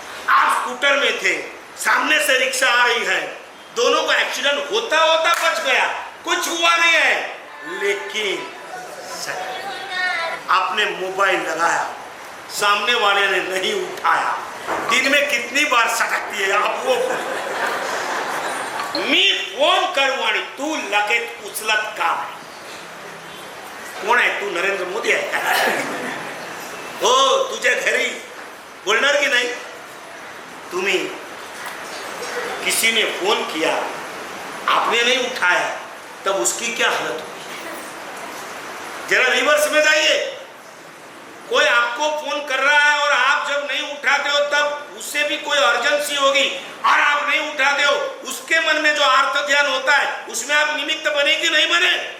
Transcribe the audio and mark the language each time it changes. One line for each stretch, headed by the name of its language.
Hindi: आप स्कूटर में थे, सामने से रिक्शा आ रही है, दोनों का एक्सीडेंट होता होता बच गया, कुछ हुआ नहीं है, लेकिन आपने मोबाइल लगाया, सामने वाले ने नहीं उठाया। दिन में कितनी बार सटकती है आप वो?
Marathi: मी फोन करू आणि तू लगेच उचलत का? कोण आहे तू? नरेंद्र मोदी आहे? हो, तुझ्या घरी बोलणार की नाही?
Hindi: तुम्ही किसी ने फोन किया, आपने नहीं उठाया, तब उसकी क्या हालत होगी? जरा रिवर्स में जाइए। कोई आपको फोन कर रहा है और आप जब नहीं उठाते हो तब उससे भी कोई अर्जेंसी होगी और आप नहीं उठाते हो, उसके मन में जो आर्त ध्यान होता है उसमें आप निमित्त बने कि नहीं बने?